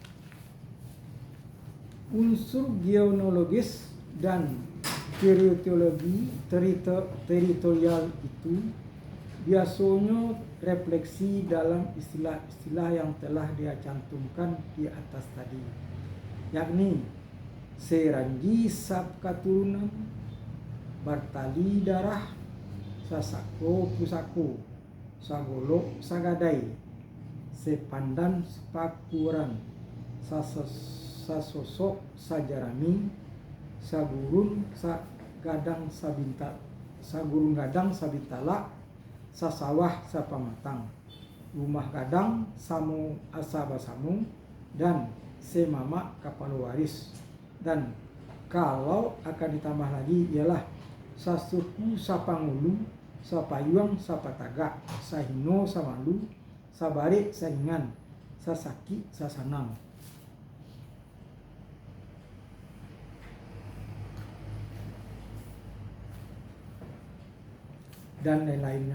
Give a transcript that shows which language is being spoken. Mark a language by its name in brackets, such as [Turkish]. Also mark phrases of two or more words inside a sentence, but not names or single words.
[Indonesian] Unsur genealogis dan teritorial itu biasanya refleksi dalam istilah-istilah yang telah dia cantumkan di atas tadi, yakni [Minangkabau] seranji sab katurunan, bartali darah, sasako pusako, sagolo sagadai, sepandan sepakuran, sasosok sajarami, sagurun sagadang sabintala, sasawah sapamatang, rumah gadang samu asabasamu, [Indonesian] dan semama kapal waris. Dan kalau akan ditambah lagi ialah [Minangkabau] sasuku sapangulu, sapayuang sapataga, sahino samalu, sabare saingan, sasaki sasanang, [Indonesian] dan lain-lainnya.